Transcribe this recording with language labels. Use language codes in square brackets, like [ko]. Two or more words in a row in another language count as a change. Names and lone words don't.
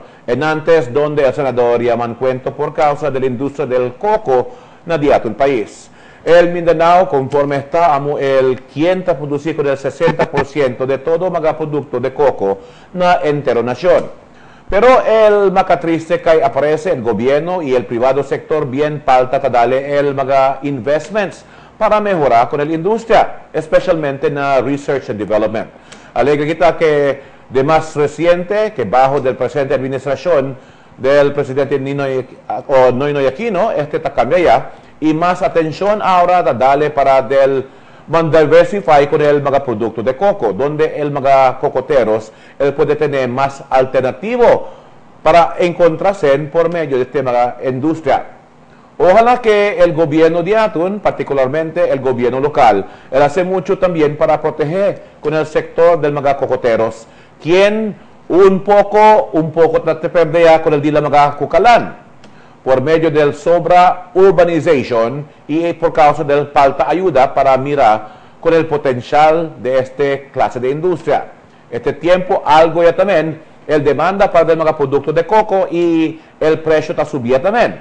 [cbk] en antes donde el senador llaman cuento por causa de la industria del coco na diato país. El Mindanao, conforme está, el quien está producido con el 60% de todo mga producto de coco na entero nación. Pero el macatriste que aparece el gobierno y el privado sector bien falta dale el mga investments para mejorar con la industria, especialmente en [en] research and development. [cbk] Alegre kita que de más reciente, que bajo del presente administración del presidente Noynoy Aquino, está cambia ya, y más atención ahora dale para diversify con el mga producto de coco, donde el mga cocoteros él puede tener más alternativo para encontrarse por medio de este mga industria. Ojalá que el gobierno de Atun, particularmente el gobierno local, él hace mucho también para proteger con el sector del mga cocoteros, quien un poco trata de perder con el dila mga kukalan por medio del sobra urbanization y por causa del falta ayuda para mirar con el potencial de este clase de industria. Este tiempo algo ya también, el demanda para el mga producto de coco y el precio está subiendo también.